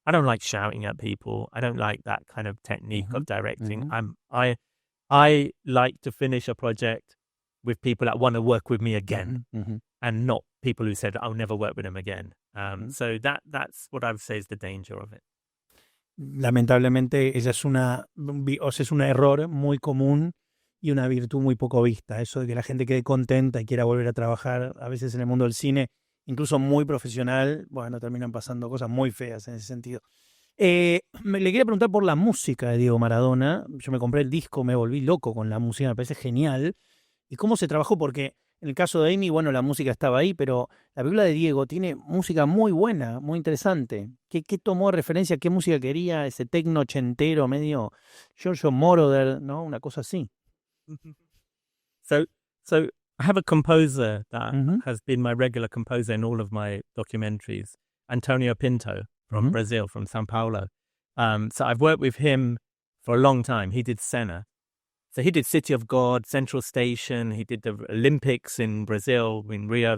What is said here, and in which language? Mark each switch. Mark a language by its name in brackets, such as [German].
[English] I don't like shouting at people. I don't like that kind of technique of directing. I like to finish a project with people that want to work with me again and not people who said, I'll never work with them again. So that's what I would say is the danger of it. [Spanish] Lamentablemente, ella es es un error muy común y una virtud muy poco vista. Eso de que la gente quede contenta y quiera volver a trabajar, a veces en el mundo del cine, incluso muy profesional, bueno, terminan pasando cosas muy feas en ese sentido. Le quería preguntar por la música de Diego Maradona. Yo me compré el disco, me volví loco con la música, me parece genial. ¿Y cómo se trabajó? Porque en el caso de Amy, bueno, la música estaba ahí, pero la película de Diego tiene música muy buena, muy interesante. ¿Qué tomó de referencia? ¿Qué música quería? Ese tecno ochentero, medio Giorgio Moroder, ¿no? Una cosa así. [English] So I have a composer that has been my regular composer in all of my documentaries, Antonio Pinto from Brazil, from Sao Paulo. So I've worked with him for a long time. He did Senna. So he did City of God, Central Station. He did the Olympics in Brazil, in Rio.